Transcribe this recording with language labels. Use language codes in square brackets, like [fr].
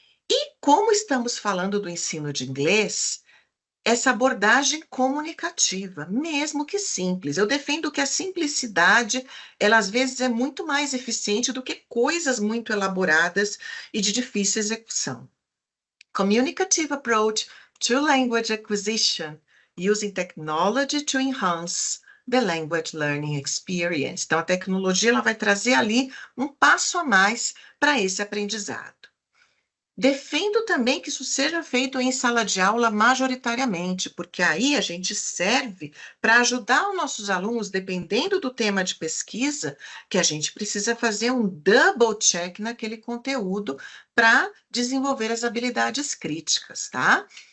[pt] E como estamos falando do ensino de inglês, essa abordagem comunicativa, mesmo que simples. Eu defendo que a simplicidade, ela às vezes é muito mais eficiente do que coisas muito elaboradas e de difícil execução. [en] Communicative approach to language acquisition using technology to enhance the language learning experience. [pt] Então, a tecnologia ela vai trazer ali um passo a mais para esse aprendizado. Defendo também que isso seja feito em sala de aula majoritariamente, porque aí a gente serve para ajudar os nossos alunos, dependendo do tema de pesquisa, que a gente precisa fazer um double check naquele conteúdo para desenvolver as habilidades críticas, tá?